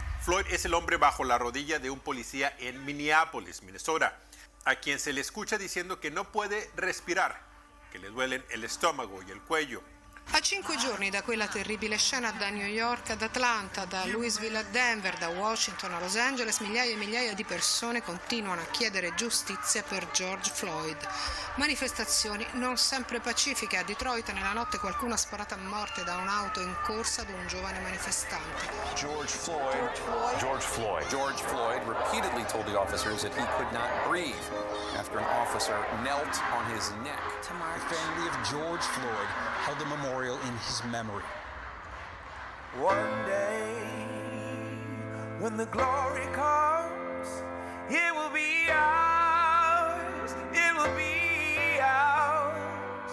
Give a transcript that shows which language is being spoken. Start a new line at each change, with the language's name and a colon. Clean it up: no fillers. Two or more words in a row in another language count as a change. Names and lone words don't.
Spanish: Floyd es el hombre bajo la rodilla de un policía en Minneapolis, Minnesota, a quien se le escucha diciendo que no puede respirar, que le duelen el estómago y el cuello.
Italian: A 5 giorni da quella terribile scena da New York ad Atlanta, da Louisville a Denver, da Washington a Los Angeles, migliaia e migliaia di persone continuano a chiedere giustizia per George Floyd. Manifestazioni non sempre pacifiche. A Detroit nella notte qualcuno ha sparato a morte da un'auto in corsa ad un giovane manifestante.
English: George Floyd repeatedly told the officers that he could not breathe after an officer knelt on his neck. The family of George Floyd held a memorial in his memory. One day, when the glory comes, it will be ours, it will be ours.